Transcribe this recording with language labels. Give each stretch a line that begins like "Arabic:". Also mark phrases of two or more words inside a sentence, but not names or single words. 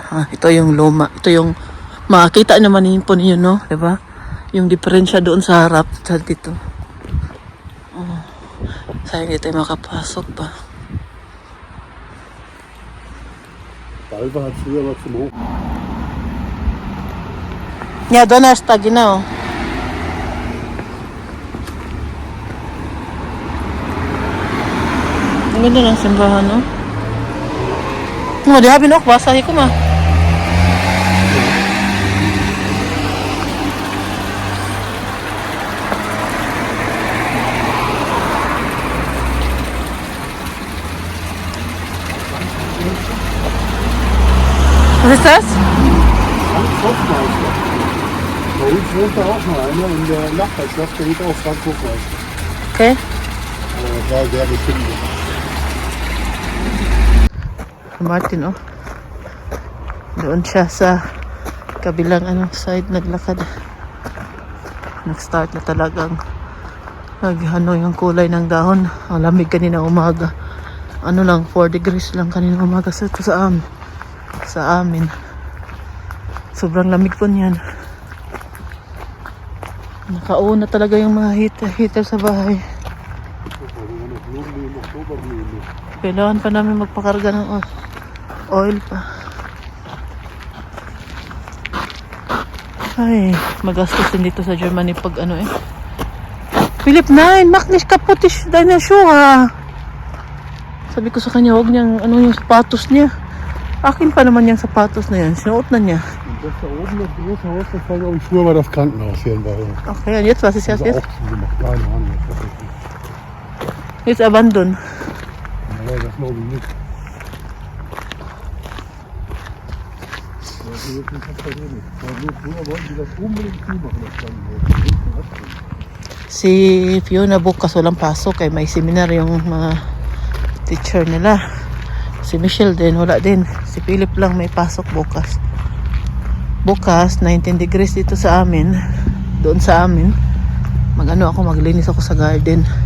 Filipino: Ito yung luma. Ito yung makakita naman po ninyo, no? Diba? Yung diferensya doon sa harap sa dito. Oh. Sayang hindi tayo makapasok pa.
German: Balva hat früher mal zum Hoch. Ja, Donnerstag, genau.
Filipino: Ang ganda ng simbahan, no?
German: Oh, di haben noch Wasser. Hier, guck mal. Was ist das? Frank Hofmeister. Bei uns wohnt da auch noch einer in der Nachbarschaft, der hieß auch Frank Hofmeister. Okay. Aber das war sehr bestimmt. Martin, oh.
Filipino: Doon siya sa kabilang side naglakad. Nag-start na talagang yung kulay ng dahon. Ang lamig kanina umaga. Ano lang, 4 degrees lang kanina umaga sa amin. Sobrang lamig po niyan. Nakauna talaga yung mga heater sa bahay. Kailangan pa namin magpakarga ng oil pa. Ay, magastos din dito sa Germany pag Philipp,
German: nein, mach nicht kaputt deine Schuhe.
Filipino: Sabi ko sa kanya, huwag niyang yung sapatos niya. Akin pa naman yung sapatos na yan. Sinuot na niya.
German: Das da oben, das große Haus, das war glaube ich früher mal das Krankenhaus hier in Bayern. Okay, und jetzt, was ist Das jetzt? ist auch zugemacht, keine Ahnung. Jetzt abandon. Nee, das glaube ich nicht. Das ist jetzt nicht das Problem. Früher wollten die das unbedingt zumachen, das Krankenhaus.
Filipino: Si Fiona bukas walang pasok kay may seminar yung mga teacher nila. Si Michelle din, wala din. Si Philip lang may pasok bukas. Bukas, 19 degrees dito sa amin. Doon sa amin. Maglinis ako sa garden.